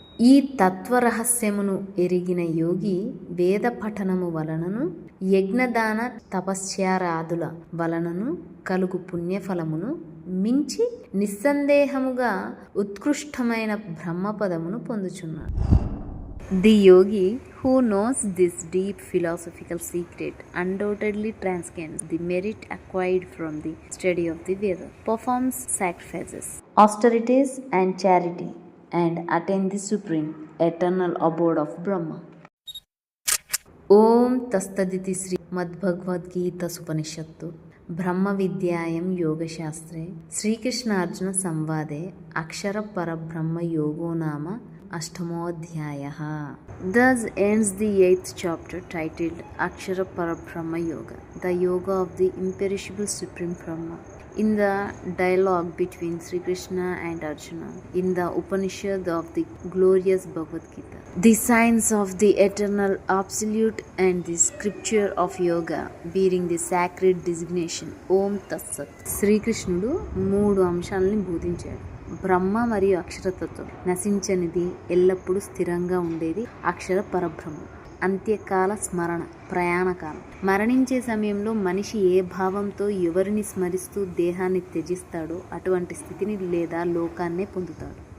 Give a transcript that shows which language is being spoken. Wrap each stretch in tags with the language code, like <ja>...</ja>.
<te>ఈ తత్వరహస్యమును ఎరిగిన యోగి వేద పఠనము వలనను యజ్ఞదాన తపస్యారాదుల వలనను కలుగు పుణ్యఫలమును మించి నిస్సందేహముగా ఉత్కృష్టమైన బ్రహ్మపదమును పొందుచున్నాడు.</te> <en>The yogi who knows this deep philosophical secret undoubtedly transcends the merit acquired from the study of the Veda, performs sacrifices, austerities and charity, and attains the supreme, eternal abode of Brahma.</en> <sa>ఓం తస్తదితి శ్రీ మద్భగవద్గీత సుపనిషత్తు బ్రహ్మ విద్యాయం యోగశాస్త్రే శ్రీకృష్ణార్జున సంవాదే అక్షర పరబ్రహ్మ యోగో నామ అష్టమోధ్యాయః.</sa> <en>Thus ends the 8th chapter titled Akshara Parabrahma Yoga, the yoga of the imperishable Supreme Brahma. In the dialogue between Sri Krishna and Arjuna, in the Upanishad of the glorious Bhagavad Gita, the science of the eternal absolute and the scripture of yoga bearing the sacred designation Om Tat Sat.</en> <te>Sri Krishnuడు 3 అంశాలని బోధించాడు. బ్రహ్మ మరియు అక్షరతత్వం, నశించనిది, ఎల్లప్పుడూ స్థిరంగా ఉండేది అక్షర పరబ్రహ్మం. అంత్యకాల స్మరణ, ప్రయాణకాలం, మరణించే సమయంలో మనిషి ఏ భావంతో ఎవరిని స్మరిస్తూ దేహాన్ని త్యజిస్తాడో అటువంటి స్థితిని లేదా లోకాన్నే పొందుతాడు.</te>